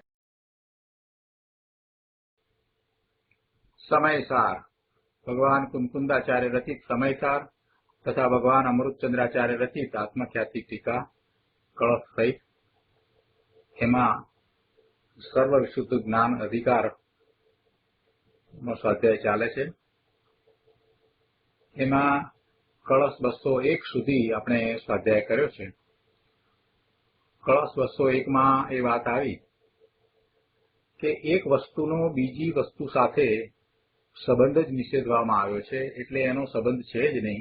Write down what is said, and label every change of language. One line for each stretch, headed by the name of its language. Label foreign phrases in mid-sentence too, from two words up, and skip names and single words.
Gujarati: સમયસાર ભગવાન કુંકુંદાચાર્ય રચિત સમયસાર તથા ભગવાન અમૃતચંદ્રાચાર્ય રચિત આત્મખ્યાતિ ટીકા કળશ સહિત એમા સર્વ વિશુદ્ધ જ્ઞાન અધિકાર નો સ્વાધ્યાય ચાલે છે। એમાં કળશ 201 સુધી આપણે સ્વાધ્યાય કર્યો છે। કળશ 201 માં એ વાત આવી કે એક વસ્તુનો બીજી વસ્તુ સાથે સંબંધ જ નિષેધવામાં આવ્યો છે, એટલે એનો સંબંધ છે જ નહીં।